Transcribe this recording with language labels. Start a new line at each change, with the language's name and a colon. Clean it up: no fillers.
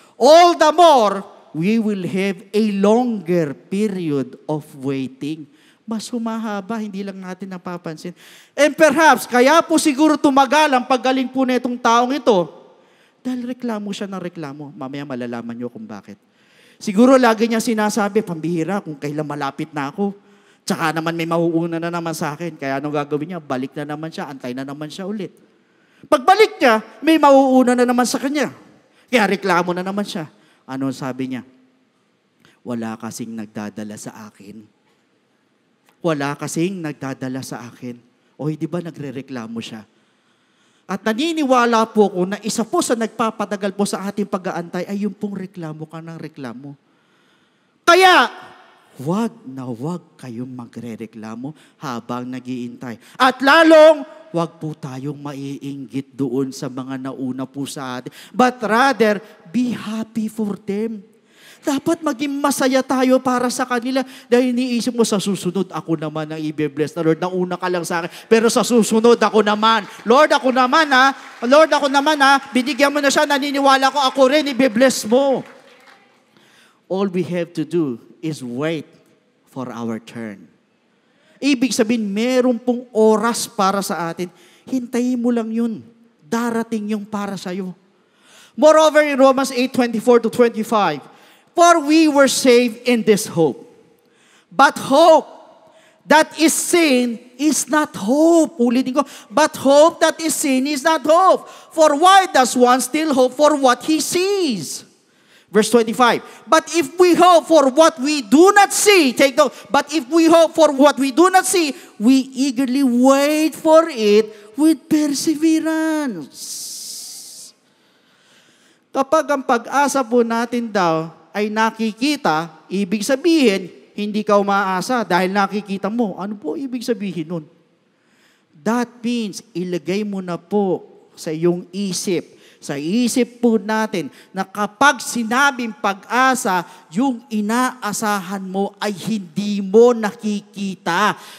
English: All the more, we will have a longer period of waiting.
Filipino: Mas humahaba, hindi lang natin napapansin.
English: And perhaps,
Filipino: kaya po siguro tumagal ang paggaling po na itong taong ito, dahil reklamo siya ng reklamo. Mamaya malalaman niyo kung bakit. Siguro lagi niya sinasabi, pambihira, kung kailan malapit na ako. Tsaka naman may mauuna na naman sa akin. Kaya anong gagawin niya? Balik na naman siya, antay na naman siya ulit. Pagbalik niya, may mauuna na naman sa kanya. Kaya reklamo na naman siya. Ano sabi niya? Wala kasing nagdadala sa akin. Wala kasing nagdadala sa akin. O di ba nagre-reklamo siya? At naniniwala po ko na isa po sa nagpapatagal po sa ating pag-aantay ay yung pong reklamo ka ng reklamo. Kaya, wag na wag kayong magre-reklamo habang nag-iintay. At lalong, wag po tayong maiinggit doon sa mga nauna po sa atin.
English: But rather, be happy for them.
Filipino: Dapat maging masaya tayo para sa kanila dahil iniisip mo sa susunod, ako naman ang i-bless na Lord. Nauna ka lang sa akin, pero sa susunod ako naman. Lord, ako naman ha. Lord, ako naman ha. Binigyan mo na siya, naniniwala ko, ako rin i-bless mo.
English: All we have to do is wait for our turn.
Filipino: Ibig sabihin, meron pong oras para sa atin. Hintayin mo lang yun. Darating yung para sa'yo.
English: Moreover, in Romans 8:24-25, for we were saved in this hope. But hope that is seen is not hope.
Filipino: Ulitin ko.
English: But hope that is seen is not hope. For why does one still hope for what he sees? Verse 25. But if we hope for what we do not see, take note, but if we hope for what we do not see, we eagerly wait for it with perseverance.
Filipino: Kapag ang pag-asa po natin daw ay nakikita, ibig sabihin, hindi ka umaasa dahil nakikita mo. Ano po ibig sabihin nun?
English: That means,
Filipino: ilagay mo na po sa iyong isip, sa isip po natin, na kapag sinabing pag-asa, yung inaasahan mo ay hindi mo nakikita.